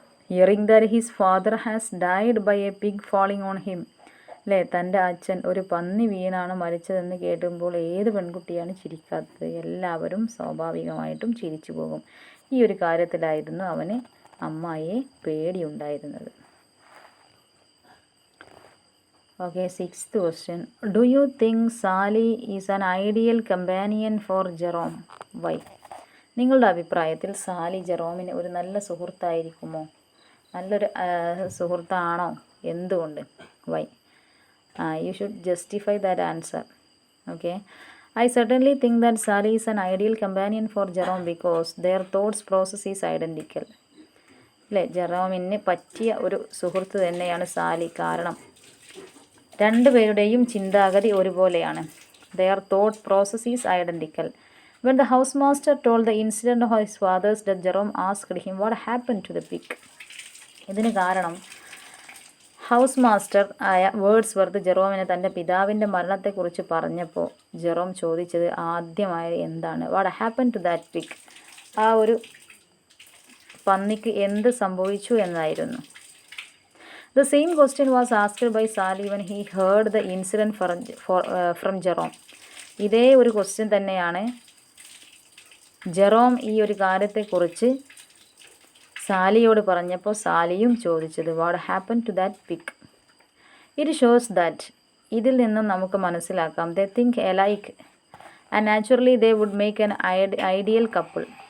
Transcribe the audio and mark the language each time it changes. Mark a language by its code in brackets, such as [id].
[en] Hearing that his father has died by a pig falling on him. [ml] അല്ലേ, തൻ്റെ അച്ഛൻ ഒരു പന്നി വീണാണ് മരിച്ചതെന്ന് കേട്ടുമ്പോൾ ഏത് പെൺകുട്ടിയാണ് ചിരിക്കാത്തത്? എല്ലാവരും സ്വാഭാവികമായിട്ടും ചിരിച്ചു പോകും. ഈ ഒരു കാര്യത്തിലായിരുന്നു അവന് അമ്മായിയെ പേടിയുണ്ടായിരുന്നത്. [en] Okay, sixth question. Do you think Sally is an ideal companion for Jerome? Why? [ml] നിങ്ങളുടെ അഭിപ്രായത്തിൽ സാലി ജെറോമിന് ഒരു നല്ല സുഹൃത്തായിരിക്കുമോ? നല്ലൊരു സുഹൃത്താണോ? എന്തുകൊണ്ട്? Why? [en] You should justify that answer. Okay. I certainly think that Sally is an ideal companion for Jerome because their thoughts process is identical. [ml] അല്ലേ, ജെറോമിന് പറ്റിയ ഒരു സുഹൃത്ത് തന്നെയാണ് സാലി. കാരണം രണ്ടുപേരുടെയും ചിന്താഗതി ഒരുപോലെയാണ്. [en] Their thought process is identical. When the housemaster told the incident of his father's death, Jerome asked him what happened to the pig. [ml] ഇതിന് കാരണം ഹൗസ് മാസ്റ്റർ ആയ വേർഡ്സ്വർത്ത് ജെറോമിന് തൻ്റെ പിതാവിൻ്റെ മരണത്തെക്കുറിച്ച് പറഞ്ഞപ്പോൾ ജെറോം ചോദിച്ചത് ആദ്യമായി എന്താണ്? [en] What happen to that pig. [ml] ആ ഒരു പന്നിക്ക് എന്ത് സംഭവിച്ചു എന്നായിരുന്നു. [en] The same question was asked by Sally when he heard the incident from Jerome. [ml] ഇതേ ഒരു ക്വസ്റ്റ്യൻ തന്നെയാണ് ജെറോം ഈ ഒരു കാര്യത്തെക്കുറിച്ച് സാലിയോട് പറഞ്ഞപ്പോൾ സാലിയും ചോദിച്ചത്. [en] What happen to that pig. It shows that, [ml] ഇതിൽ നിന്നും നമുക്ക് മനസ്സിലാക്കാം, [en] They think alike and naturally they would make an ideal couple.